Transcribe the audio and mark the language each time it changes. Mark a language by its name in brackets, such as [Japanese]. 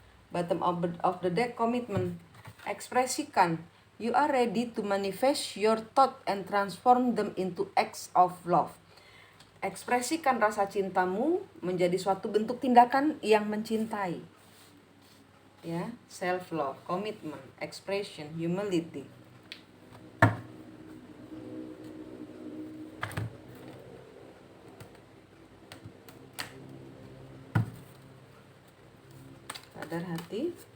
[English] Bottom of the deck, commitment. Ekspresikan. You are ready to manifest your thought and transform them into acts of love. [Indonesian] Ekspresikan rasa cintamu menjadi suatu bentuk tindakan yang mencintai. [English] Ya, self love, commitment, expression, humility. [Indonesian] Radar hati.